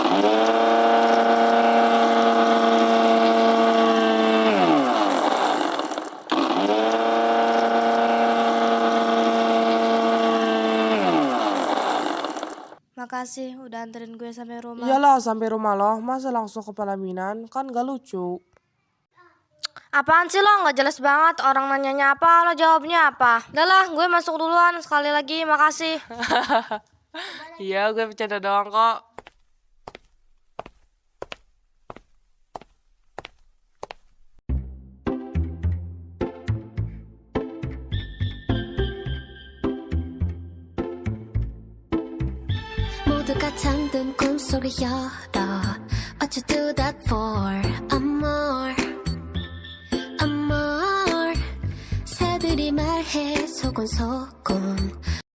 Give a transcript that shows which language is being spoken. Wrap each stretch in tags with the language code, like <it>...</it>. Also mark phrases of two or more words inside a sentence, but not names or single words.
<id>Makasih udah anterin gue sampai rumah. Iyalah sampai rumah lo. Masa langsung ke pelaminan? Kan gak lucu. Apaan sih lo? Gak jelas banget. Orang nanyanya apa, lo jawabnya apa. Udah lah, gue masuk duluan. Sekali lagi, makasih. Iya gue bercanda doang kok.</id> <ko>모두가 잠든 꿈속에 열어</ko> <en>What you do that for?</en> <es>Amor Amor</es> <ko>새들이 말해 소곤소곤</ko>